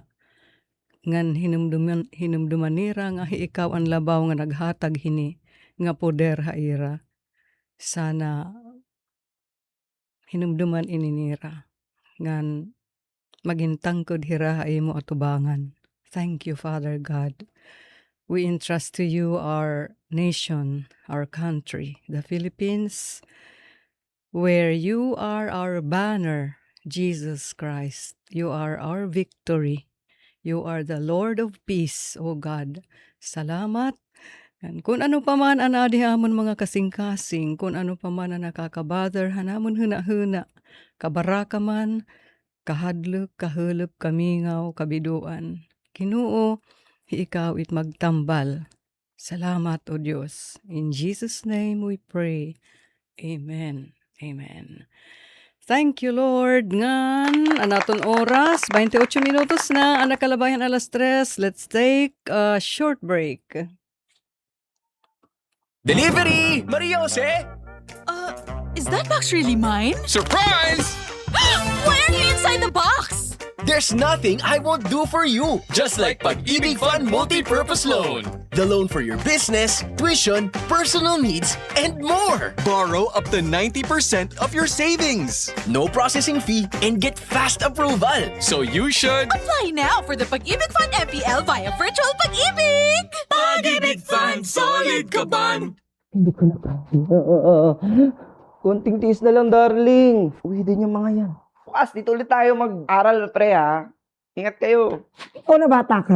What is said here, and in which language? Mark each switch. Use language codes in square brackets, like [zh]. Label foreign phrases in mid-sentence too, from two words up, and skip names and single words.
[war] Ngan hinumduman nira nga ikaw ang labaw nga naghatag hini, nga poder haira. Sana hinumduman ininira ngan magintangkod hira imo atubangan. [en] Thank you, Father God. We entrust to you our nation, our country, the Philippines, where you are our banner, Jesus Christ. You are our victory. You are the Lord of peace, O God. [war] Salamat. Yan. Kung ano pa man ang adihamon mga kasing-kasing, kung ano pa man ang nakakabother, hanamon huna-huna, kabaraka man, kahadlok, kahulop, kamingaw, kabiduan. Ginoo, ikaw it magtambal. Salamat, O Diyos. [en] In Jesus' name we pray. Amen. Amen. Thank you, Lord. [war] Ngan, anaton oras, 28 minutos na, ang nakalabayan alas 3. [en] Let's take a short break. Delivery! Maria Jose! Is that box really mine? Surprise! Why are you inside the box? There's nothing I won't do for you. Just like Pag-ibig Fund Multi-Purpose Loan. The loan for your business, tuition, personal needs, and more. Borrow up to 90% of your savings. No processing fee and get fast approval. So you should... Apply now for the Pag-ibig Fund MPL via Virtual Pag-ibig! [tl] Pag-ibig Fund, solid ka ban! Hindi ko na konting tiis na lang, darling. Uwi din yung mga yan. Bukas, dito ulit tayo mag-aral, pre, ha? Ingat kayo. Ikaw na bata ka.